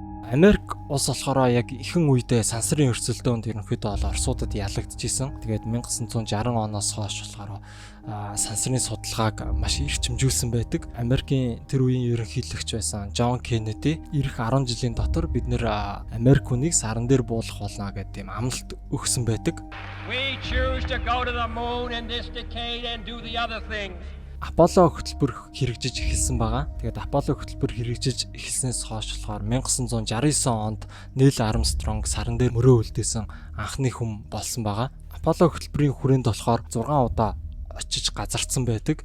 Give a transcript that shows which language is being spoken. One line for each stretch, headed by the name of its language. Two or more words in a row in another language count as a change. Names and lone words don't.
Mongolian: Америк улс болохоор яг ихэнх үедээ сансрын өрсөлдөөнд ерөнхийдөө бол Оросуудад ялагдчихсэн. Тэгээд 1960 оноос хойш болохоор сансрын судалгааг маш эрчимжүүлсэн байдаг. Америкийн тэр үеийн ерөнхийлөгч байсан Джон Кеннеди ирэх 10 жилийн дотор бид нэр Америк хүнийг саран дээр буулгах болно гэдэг тийм амлалт өгсөн байдаг.
English: We choose to go to the moon in this decade and do the other things.
Mongolian: Аполло хөтөлбөр хэрэгжиж эхэлсэн байгаа. Тэгээд Аполло хөтөлбөр хэрэгжиж эхэлснээс хойш болохоор 1969 онд Neil Armstrong саран дээр мөрөө үлдээсэн анхны хүн болсон байгаа. Аполло хөтөлбөрийн хүрээнд болохоор 6 удаа очиж газардсан байдаг.